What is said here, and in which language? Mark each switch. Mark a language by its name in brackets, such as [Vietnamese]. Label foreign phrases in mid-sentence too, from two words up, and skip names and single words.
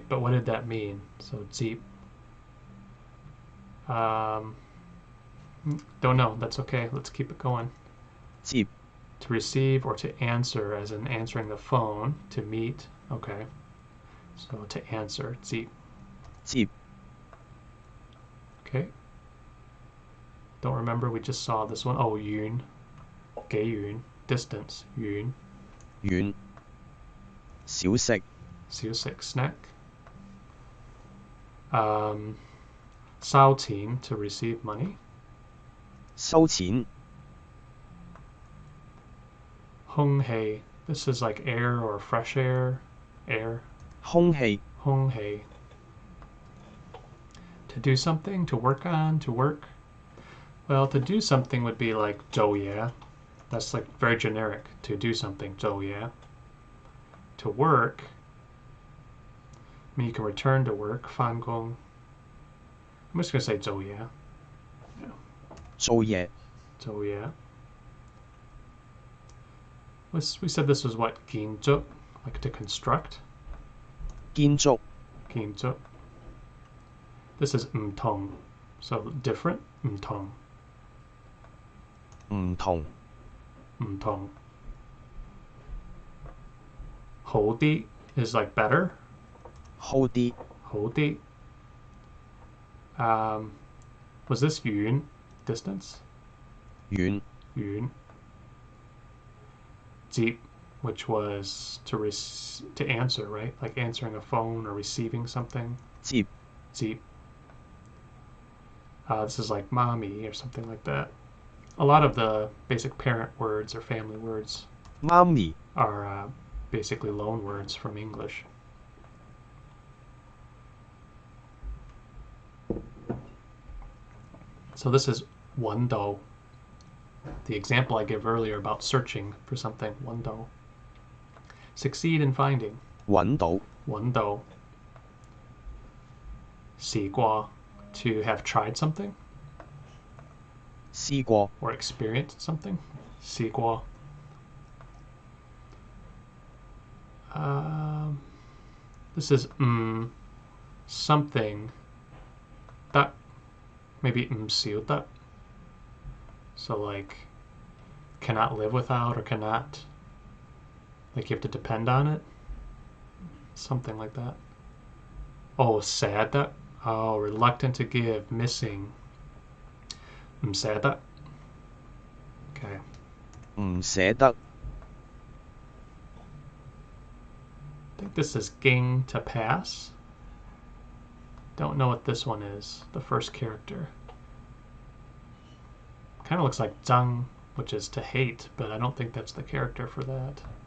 [English] But what did that mean? So deep. Don't know. That's okay. Let's keep it going. [Cantonese] 接 [English] To receive or to answer, as in answering the phone. To meet. Okay. So to answer. [Cantonese] 接. 接 [English] Okay. Don't remember. We just saw this one. Oh, yun. [Cantonese] 幾遠. [English] Distance. Yun. [Cantonese] 遠小食 [English] 小食. Snack. [Cantonese] 收錢 [English] to receive money. [Cantonese] 收錢空氣. [English] This is like air or fresh air. Air. [Cantonese] 空氣空氣. [English] To do something, to work on, to work. Well, to do something would be like 做嘢. That's like very generic. To do something, [Cantonese] 做嘢. [English] To work, I mean, you can return to work, [Cantonese] 返工. [English] I'm just going to say 做嘢. [Cantonese] 做嘢 [English] So yeah. We said this was what? ginjuk, like to construct. [Cantonese] 建築 [English] ginjuk. This is [Cantonese] 唔同, [English] so different. [Cantonese] 唔同. 唔同唔同. 好啲 [English] is like better. [Cantonese] 好啲好啲. [English] Was this yun, distance? [Cantonese] 遠 [English] Yun. Deep, which was to answer, right? Like answering a phone or receiving something. [Cantonese] 接 [English] Deep. This is like mommy or something like that. A lot of the basic parent words or family words [Cantonese] 媽咪 [English] are basically loan words from English. So this is 揾到. The example I gave earlier about searching for something, [Cantonese] 揾到. [English] Succeed in finding, [Cantonese] 揾到揾到. 試過, [English] to have tried something [Cantonese] 試過 [English] or experienced something. [Cantonese] 試過. [English] This is something that maybe [Cantonese] 唔少得. [English] So like cannot live without or cannot, like you have to depend on it. Something like that. Oh, sad that. Oh, reluctant to give, missing. Sad that. Okay. [Cantonese] 唔捨得 [English] I think this is ging to pass. Don't know what this one is, the first character. Kind of looks like zhang, which is to hate, but I don't think that's the character for that.